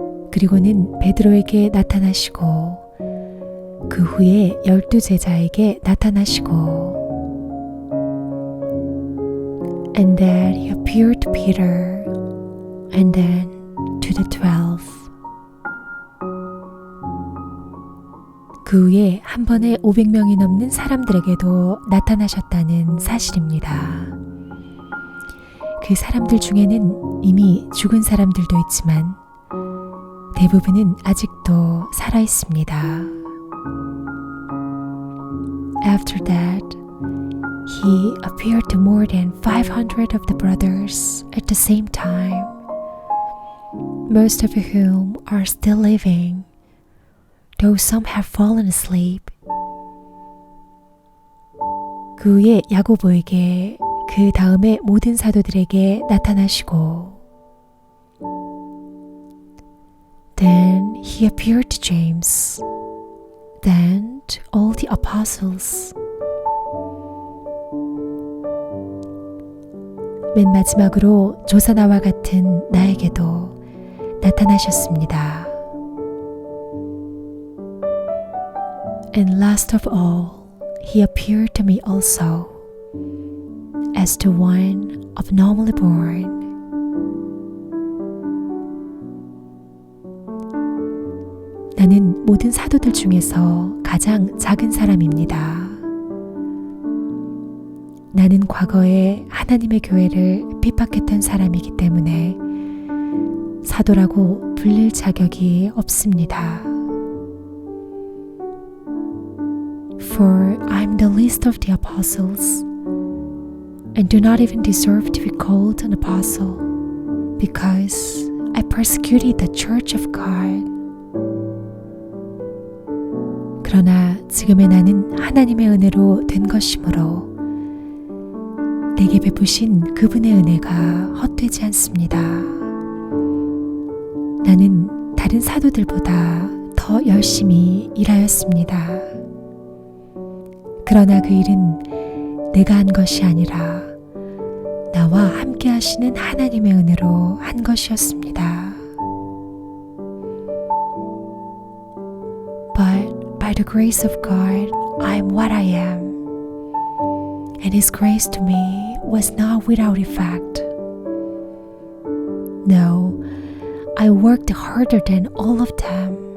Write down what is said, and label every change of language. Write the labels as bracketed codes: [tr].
[ko] 그리고는 베드로에게 나타나시고 그 후에 12 제자에게 나타나시고 [en] And that he appeared to Peter, and then to the 12. [ko] 그 후에 한 번에 500명이 넘는 사람들에게도 나타나셨다는 사실입니다. 그 사람들 중에는 이미 죽은 사람들도 있지만 대부분은 아직도 살아 있습니다. [en] After that, He appeared to more than 500 of the brothers at the same time, most of whom are still living, though some have fallen asleep. [ko] 그 후에 야고보에게 그 다음에 모든 사도들에게 나타나시고 [en] Then he appeared to James, then to all the apostles. [ko] 맨 마지막으로 조사나와 같은 나에게도 나타나셨습니다. [en] And last of all, he appeared to me also, as to one abnormally born. [ko] 나는 모든 사도들 중에서 가장 작은 사람입니다. 나는 과거에 하나님의 교회를 핍박했던 사람이기 때문에 사도라고 불릴 자격이 없습니다. [en] For I'm the least of the apostles and do not even deserve to be called an apostle because I persecuted the church of God. [ko] 그러나 지금의 나는 하나님의 은혜로 된 것이므로 내게 베푸신 그분의 은혜가 헛되지 않습니다. 나는 다른 사도들보다 더 열심히 일하였습니다. 그러나 그 일은 내가 한 것이 아니라 나와 함께 하시는 하나님의 은혜로 한 것이었습니다. [en] But by the grace of God, I am what I am. And His grace to me was not without effect. No, I worked harder than all of them,